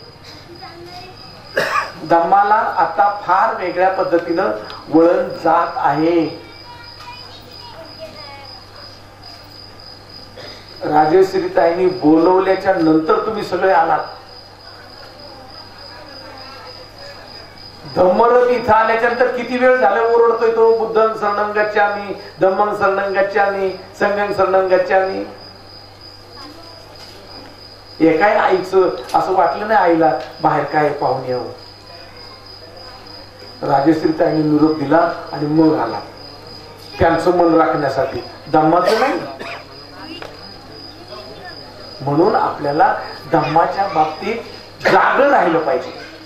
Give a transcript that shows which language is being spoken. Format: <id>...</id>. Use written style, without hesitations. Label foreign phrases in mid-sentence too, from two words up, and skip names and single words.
<mr>धम्माला आता फार वेगळ्या पद्धतीनं वळण जात आहे. राजश्रीताईंनी बोलवल्याच्या नंतर तुम्ही सगळे आलात. धम्मरथ इथं आल्याच्या नंतर किती वेळ झाला ओरडतोय तो,</mr> <pi>बुद्धं शरणं गच्छामि, धम्मं शरणं गच्छामि, संघं शरणं गच्छामि.</pi> <mr>हे काय आईचं असं वाटलं नाही आईला बाहेर काय पाहून यावं. राजश्रीताईंनी निरोप दिला आणि मग आला, त्यांचं मन राखण्यासाठी, धम्माचं नाही. म्हणून आपल्याला धम्माच्या बाबतीत जागं राहिलं पाहिजे.</mr>